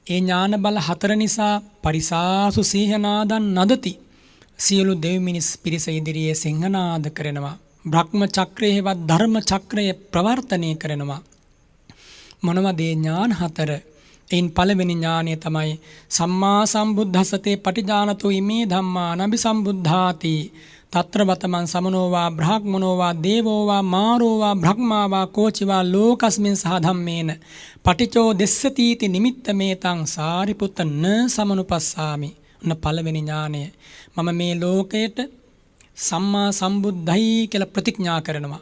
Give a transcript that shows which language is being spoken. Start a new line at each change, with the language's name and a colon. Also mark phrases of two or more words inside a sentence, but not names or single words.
Sinhala: ඒ ඥාන බල 4 නිසා
Pali: පරිසාසු සිංහනාදන් නදති.
Sinhala: සියලු දෙව් මිනිස් පිරිස ඉදිරියේ සිංහනාද කරනවා. බ්‍රහ්ම චක්‍රයේවත් ධර්ම චක්‍රය ප්‍රවර්තනය කරනවා. මොනවද ඒ ඥාන 4? එයින් පළවෙනි ඥානය තමයි
Pali: සම්මා සම්බුද්දස්සතේ පටිජානතෝ ඉමේ ධම්මා නබි සම්බුද්ධාති තත්‍ර බතමන් සමනෝවා බ්‍රහ්මනෝවා දේවෝවා මාරෝවා බ්‍රහ්මාවා කෝචිවා ලෝකස්මින් සහ ධම්මේන පටිචෝ දෙස්සතිති නිමිත්ත මේතං සාරිපුත්ත න සමනුපස්සාමි.
Sinhala: ඔන්න පළවෙනි ඥානය. මම මේ ලෝකයට සම්මා සම්බුද්ධයි කියලා ප්‍රතිඥා කරනවා.